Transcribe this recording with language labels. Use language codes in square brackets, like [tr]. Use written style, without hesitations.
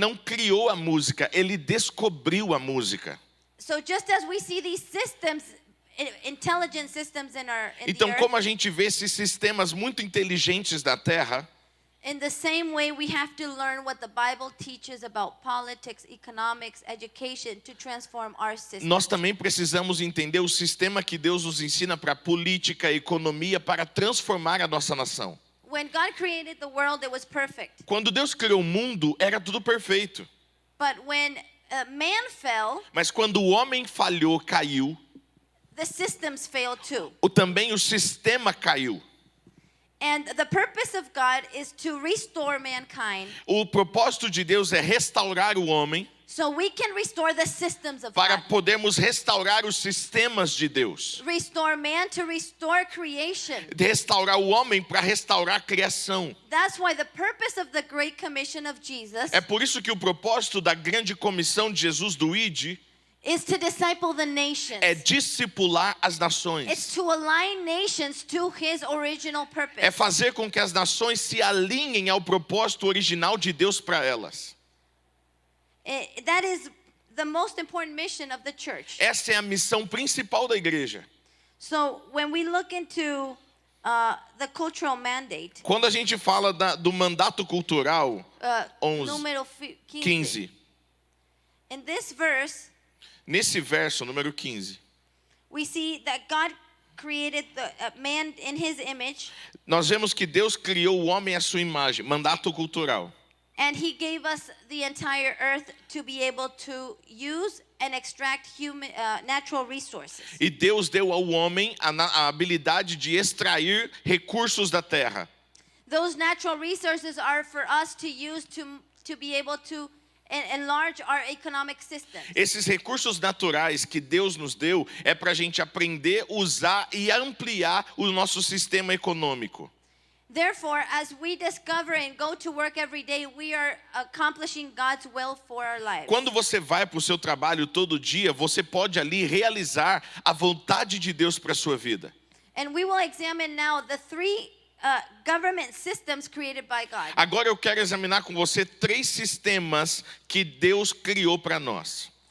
[pt] não criou a música, ele descobriu a música. [en] So just as we see these systems, intelligent systems in the [pt] Então, [en] earth, [pt] como a gente vê esses sistemas muito inteligentes da Terra, [en] in the same way we have to learn what the Bible teaches about politics, economics, education to transform our system. [pt] nós também precisamos entender o sistema que Deus nos ensina para política, economia, para transformar a nossa nação. [en] When God created the world, it was perfect. [pt] Quando Deus criou o mundo, era tudo perfeito. [en] But when man fell, [pt] Mas quando o homem falhou, caiu, [en] the systems failed too. [pt] também o sistema caiu. [en] And the purpose of God is to restore mankind [pt] O propósito de Deus é restaurar o homem [en] so we can restore the systems of [pt] para [en] God. [pt] podermos restaurar os sistemas de Deus. [en] Restore man to restore creation. [pt] Restaurar o homem para restaurar a criação. [en] That's why the purpose of the Great Commission of Jesus [pt] É por isso que o propósito da grande comissão de Jesus do ID [en] is to disciple the nations. [pt] é discipular as [en] It's [pt] nações. [en] to align nations to his original purpose. [pt] É fazer com que as nações se alinhem ao propósito original de Deus para elas. [en] That is the most important mission of the church. [pt] Essa é a missão principal da igreja. [en] So when we look into the cultural mandate, [pt] Quando a gente fala do mandato cultural, 11, número 15. 15, [en] In this verse, [pt] nesse verso, número 15, [en] we see that God created the man in his image, [pt] nós vemos que Deus criou o homem à sua imagem, mandato cultural. [en] and he gave us the entire earth to be able to use and extract natural resources. [pt] E Deus deu ao homem a habilidade de extrair recursos da terra. [en] Those natural resources are for us to use to be able to enlarge our economic system. [pt] Esses recursos naturais que Deus nos deu é para a gente aprender, usar e ampliar o nosso sistema econômico. [en] Therefore, as we discover and go to work every day, we are accomplishing God's will for our lives. [pt] Quando você vai para o seu trabalho todo dia, você pode ali realizar a vontade de Deus para a sua vida. [en] And we will examine now the three government systems created by God. [pt] Agora eu quero examinar com você 3 sistemas que Deus criou para nós.